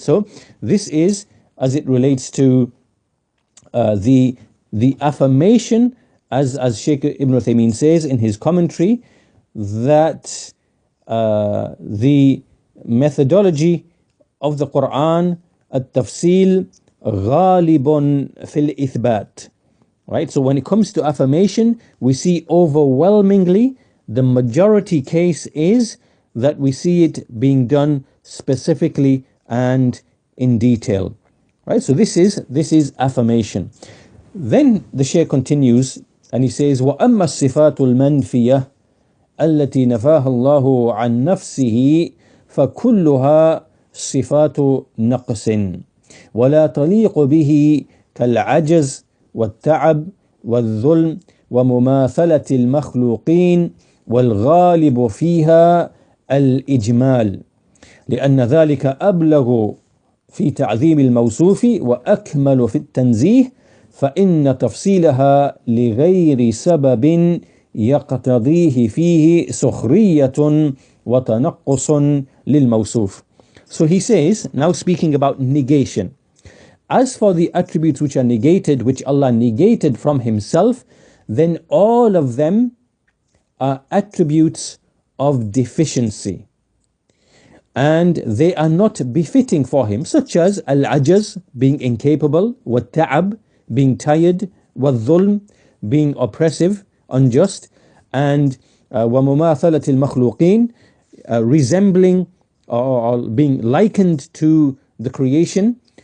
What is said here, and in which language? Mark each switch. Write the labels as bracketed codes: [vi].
[en] So this is as it relates to the affirmation, as Shaykh Ibn Uthaymeen says in his commentary, that the methodology of the Quran, [ar] at-tafsil ghalibun fil ithbat, [en] right? So when it comes to affirmation, we see overwhelmingly the majority case is that we see it being done specifically and in detail, right? So this is affirmation. Then the Shaykh continues and he says, [ar] وَأَمَّا الصِّفَاتُ الْمَنْفِيَةُ التي نفاها الله عن نفسه فكلها صفات نقص ولا تليق به كالعجز والتعب والظلم ومماثلة المخلوقين والغالب فيها الإجمال لأن ذلك أبلغ في تعظيم الموصوف وأكمل في التنزيه فإن تفصيلها لغير سبب يقتضيه فيه سخرية وتنقص للموصوف. [en] So he says, now speaking about negation, as for the attributes which are negated, which Allah negated from Himself, then all of them are attributes of deficiency, and they are not befitting for Him, such as al-ajaz, being incapable, wa-ta'ab, being tired, wa-dhulm, being oppressive, unjust, and wa-mumathalat al-makhluqeen, resembling or being likened to the creation.